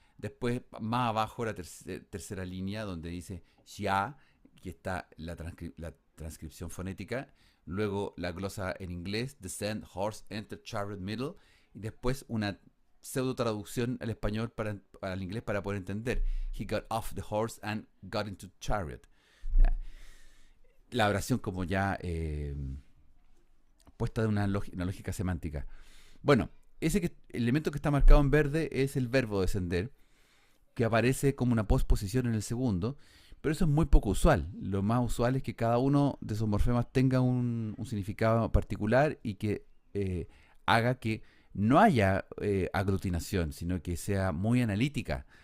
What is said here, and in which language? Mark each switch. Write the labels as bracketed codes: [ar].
[es] Después, más abajo, la tercera línea, donde dice Xia, que está la transcripción fonética. Luego la glosa en inglés, [en] descend, horse, enter, chariot, middle. [es] Y después una pseudo traducción al español al inglés para poder entender. [en] He got off the horse and got into chariot. [es] La oración como ya puesta de una lógica semántica. Bueno, el elemento que está marcado en verde es el verbo descender, que aparece como una posposición en el segundo, pero eso es muy poco usual. Lo más usual es que cada uno de esos morfemas tenga un significado particular y que haga que no haya aglutinación, sino que sea muy analítica.